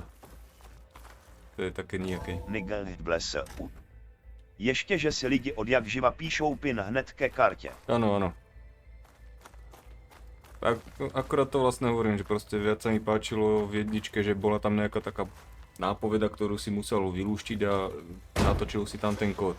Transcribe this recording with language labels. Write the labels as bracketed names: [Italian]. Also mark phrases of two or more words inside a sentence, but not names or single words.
[Slovak] To je také nejaké. Nigel blese. [Czech] Ještě, že si lidi od jak živa píšou pin hned ke kartě. [Slovak] Áno, áno. Akorát to vlastne hovorím, že proste viac sa mi páčilo v jedničke, že bola tam nejaká taká nápoveda, ktorú si musel vylúštiť a natočil si tam ten kód.